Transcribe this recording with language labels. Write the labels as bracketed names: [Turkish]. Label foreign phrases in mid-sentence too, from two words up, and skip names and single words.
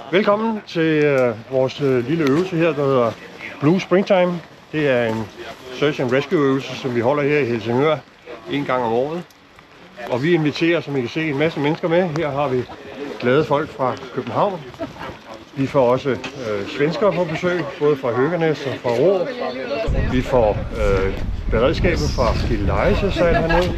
[Danish] Velkommen til vores lille øvelse her, der hedder Blue Springtime. Det er en [English] search and rescue [Danish] øvelse, som vi holder her i Helsingør en gang om året. Og vi inviterer, som I kan se, en masse mennesker med. Her har vi glade folk fra København. Vi får også svenskere på besøg, både fra Høganæs og fra Rårup. Vi får beredskabet fra Gilleleje sejl hernede.